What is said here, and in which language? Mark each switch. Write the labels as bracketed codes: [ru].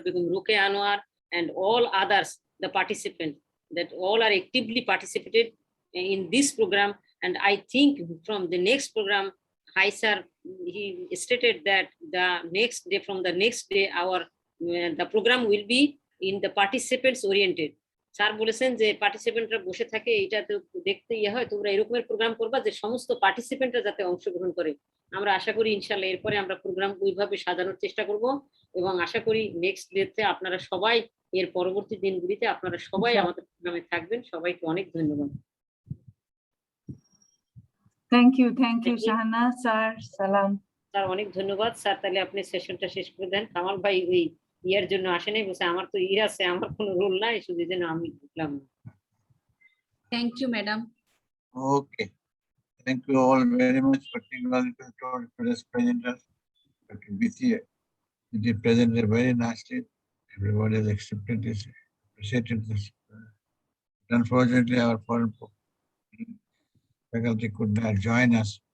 [en] Begum Ruke Anwar, and all others, the participants, that all are actively participated in this program. And I think from the next program, sir, he stated that from the next day, the program will be in the participants oriented. [bn] Sir বলেছেন যে পার্টিসিপেন্টরা বসে থাকে, এটা তো দেখতে হয়, তোমরা এরকমের প্রোগ্রাম করবা যে সমস্ত পার্টিসিপেন্টরা যাতে অংশগ্রহণ করে। আমরা আশা করি ইনশাল্লাহ এরপরে আমরা প্রোগ্রাম ওইভাবে সাজানোর চেষ্টা করব, এবং আশা করি নেক্সট ডেতে আপনারা সবাই, এর পরবর্তী দিনগুলিতে আপনারা সবাই আমাদের প্রোগ্রামে থাকবেন। সবাইকে অনেক ধন্যবাদ। [en] thank you Shahana sir, সালাম [bn] স্যার, অনেক ধন্যবাদ স্যার। তাহলে আপনি সেশনটা শেষ করে দেন। কামাল ভাই ওই ইয়ার জন্য আসেনি, বলছে আমার তো ERAS এ আমার কোনো রোল নাই, শুধু যেন আমি ঢুকলাম। [en] Thank you, madam. Okay. Thank you all very much, particularly to today's presenters. Dr. Bithi, they presented very nicely. Everybody has accepted this, appreciated this. Unfortunately, our foreign faculty could not join us.